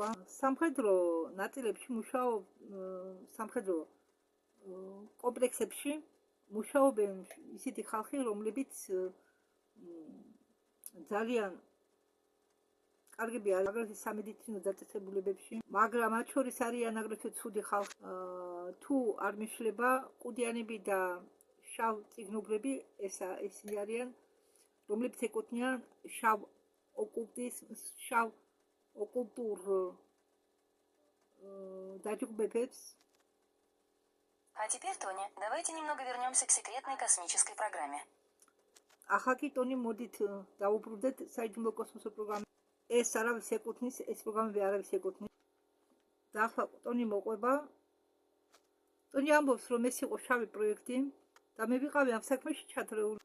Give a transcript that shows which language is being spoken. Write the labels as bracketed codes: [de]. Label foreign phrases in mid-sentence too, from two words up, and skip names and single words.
[ka] სამხედრო ნაწილებში მუშაობ, სამხედრო კომპლექსებში მუშაობენ ისეთი ხალხი, რომლებიც ძალიან კარგები აგრეთვე სამედიცინო დაწესებულებებში, მაგრამ მათ შორის არიან აგრეთვე ცუდი ხალხი. თუ არ მიშლება ყუდიანები და შავ წიგნობრები, ესენი არიან, რომლებიც ეკუთვნიან შავ ოკულტურ დაჯგუფებებს. [ru] А теперь, Тоня, давайте немного вернемся к секретной космической программе. [ka] ახლა ტონი მოდით დავუბრუნდეთ საიდუმლო კოსმოსურ პროგრამას. ეს არავის ეკუთვნის, ეს პროგრამები არავის ეკუთვნის. და ახლა ტონი მოყვება. ტონი ამბობს, რომ ეს იყო შავი პროექტი და მე ვიყავი ამ საქმეში ჩადრეული.